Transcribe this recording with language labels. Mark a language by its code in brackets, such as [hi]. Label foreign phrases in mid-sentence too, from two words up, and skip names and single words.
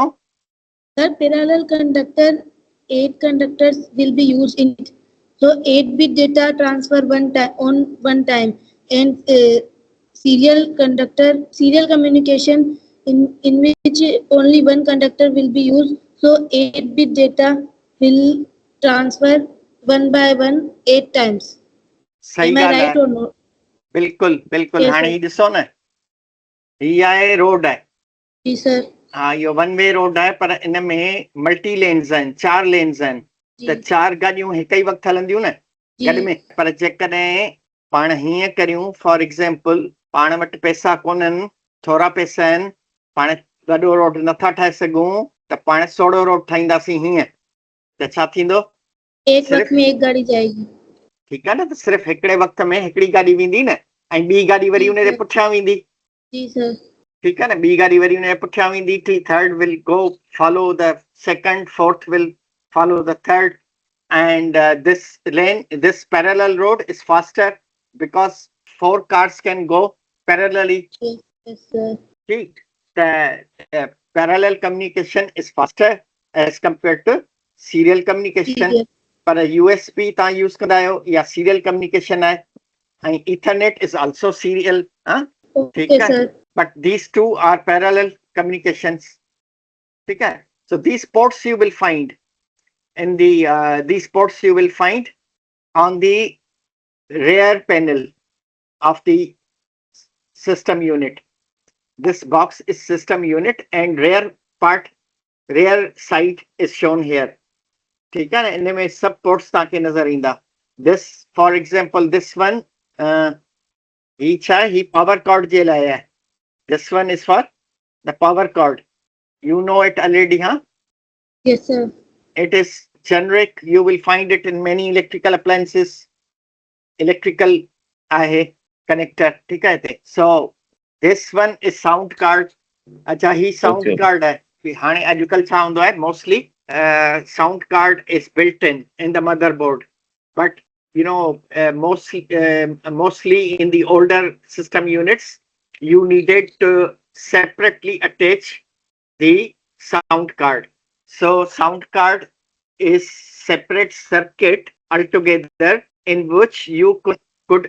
[en] Sir, parallel conductor, 8 conductors will be used in it. So 8-bit data transfer one time, and serial communication in which only one conductor will be used. So 8-bit data will transfer one by one 8 times. [sd] सही [en] Am I [sd] ॻाल्हि [en] right [sd] आहे [en] or not? [sd] बिल्कुलु बिल्कुलु [en] Yes, [sd] हाणे [en] sir. [sd] ही ॾिसो न ही आहे रोड आहे जी सर हाँ इहो [en] one way road [sd] आहे पर इन में [en] multi lanes [sd] आहिनि 4 लेन्स आहिनि त 4 गाॾियूं हिक ई वक़्तु हलंदियूं न गॾ में पर जेकॾहिं पाण हीअं करियूं [en] for example [sd] पाण वटि पैसा कोन्हनि थोरा पैसा आहिनि पाण वॾो रोड नथा ठाहे सघूं त पाण सोड़ो रोड ठाहींदासीं हीअं त छा थींदो [hi] एक वक्त में एक गाड़ी जाएगी [sd] ठीकु आहे न त सिर्फ़ु हिकिड़े वक़्त में हिकिड़ी गाॾी वेंदी न ऐं ॿी गाॾी वरी उन जे पुठियां वेंदी जी सर [hi] ठीक है ना [sd] ॿी गाड़ी वरी उन जे पुठियां वेंदी [en] थर्ड will go follow the second fourth will follow the third and this parallel road is faster because 4 cars can go parallelly yes sir ठीक the parallel communication is faster as compared to serial communication [sd] पर USB तव्हां यूज़ कंदा आहियो या [en] serial communication [sd] आहे ऐं [en] Ethernet is also serial [hi] ठीक है [en] but these two are parallel communications okay so these ports you will find in the these ports you will find on the rear panel of the system unit this box is system unit and rear side is shown here [hi] ठीक है ना इनमें सब ports ताकि नजर ईंदा [en] this for example this one [sd] ही छा ही power cord जे लाइ है [en] this one is for the power cord you know it already huh yes sir it is generic you will find it in many electrical appliances electrical आहे connector [hi] ठीक है [en] so this one is sound card [sd] अच्छा ही sound card है हाणे अॼुकल्ह छा हूंदो आहे [en] mostly sound card is built in the motherboard but you know mostly in the older system units you needed to separately attach the sound card so sound card is separate circuit altogether in which you could